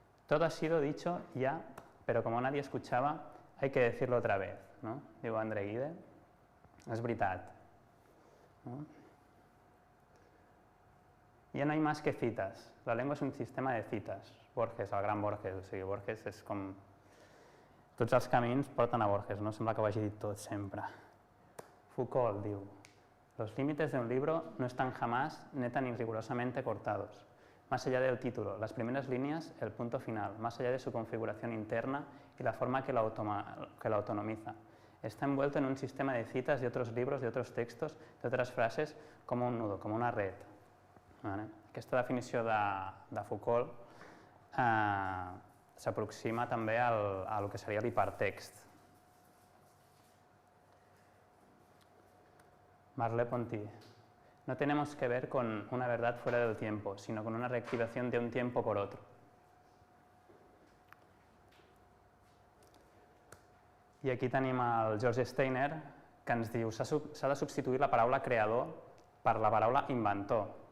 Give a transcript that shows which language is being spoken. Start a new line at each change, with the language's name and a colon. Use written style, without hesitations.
Spanish: Todo ha sido dicho ya, pero como nadie escuchaba, hay que decirlo otra vez,
Catalan: diu André Gide. És veritat.
Spanish: Ya no hay más que citas. La lengua es un sistema de citas.
Catalan: Borges, el gran Borges, o sigui, Borges és com... Tots els camins porten a Borges, sembla que ho hagi dit tot sempre.
Spanish: Foucault diu: los límites de un libro no están jamás neta ni rigurosamente cortados. Más allá del título, las primeras líneas, el punto final, más allá de su configuración interna y la forma que la autonomiza. Está envuelto en un sistema de citas de otros libros, de otros textos, de otras frases, como un nudo, como una red.
Catalan: Aquesta definició de Foucault s'aproxima també al que seria l'hipertext.
Spanish: Merleau-Ponty: no tenemos que ver con una verdad fuera del tiempo, sino con una reactivación de un tiempo por otro.
Catalan: I aquí tenim el George Steiner, que ens diu que s'ha de substituir la paraula creador per la paraula inventor.